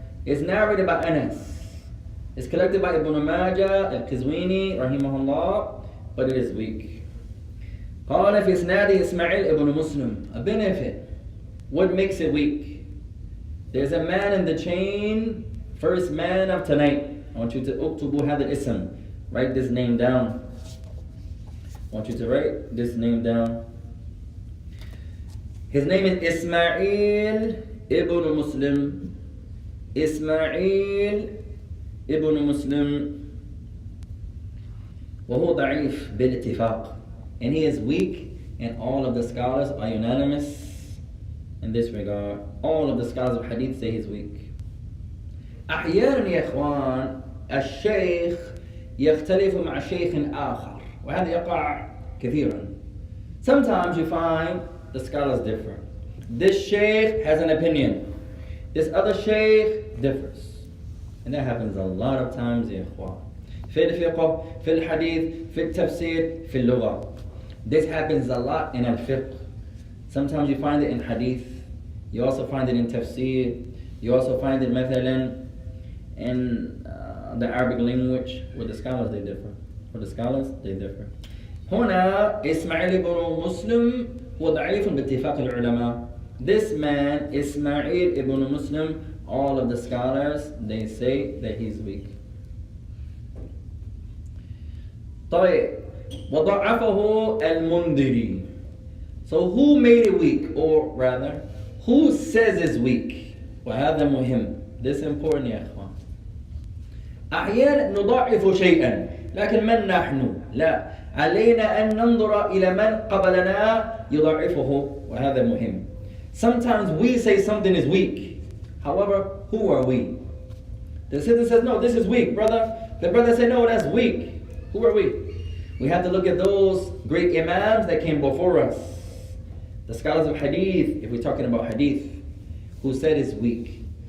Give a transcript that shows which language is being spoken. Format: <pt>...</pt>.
<en>It's narrated by Anas. It's collected by Ibn Majah al-Qizwini rahimahullah but it is weak.</en> <ar>قال في إسناد إسماعيل ابن مسلم.</ar> <en>A benefit. What makes it weak? There's a man in the chain, first man of tonight. I want you to</en> <ar>اكتبوا هذا الاسم.</ar> <en>Write this name down. I want you to write this name down. His name is Ismail ibn Muslim. Ismail ibn Muslim.</en> <ar>وهو ضعيف بالاتفاق.</ar> <en>And he is weak, and all of the scholars are unanimous in this regard. All of the scholars of hadith say he's weak.</en> <ar>أحيانا يا إخوان الشيخ يختلف مع شيخ آخر وهذا يقع كثيرا.</ar> <en>Sometimes you find the scholars differ. This sheikh has an opinion. This other sheikh differs. And that happens a lot of times</en> <ar>يا إخوان. في الفقه, في الحديث, في التفسير, في اللغة.</ar> <en>This happens a lot in al-fiqh. Sometimes you find it in hadith. You also find it in tafsir. You also find it</en> <ar>مثلا</ar> <en>in the Arabic language. With the scholars they differ. With the scholars they differ.</en> <ar>هنا إسماعيل بن مسلم هو ضعيف باتفاق العلماء.</ar> <en>This man Ismail ibn Muslim, all of the scholars they say that he's weak.</en> <ar>طيب وضعفه المنذري.</ar> <en>So who made it weak, or rather who says it's weak?</en> <ar>وهذا مهم.</ar> <en>This is important</en> <ar>يا إخوان. أحيانا نضعف شيئا لكن من نحن؟ لا، علينا أن ننظر إلى من قبلنا يضعفه وهذا مهم.</ar> <en>Sometimes we say something is weak. However, who are we? The citizen says, no, this is weak, brother. The brother said, no, that's weak. Who are we? We have to look at those great imams that came before us. The scholars of hadith, if we're talking about hadith, who said it's weak.</en>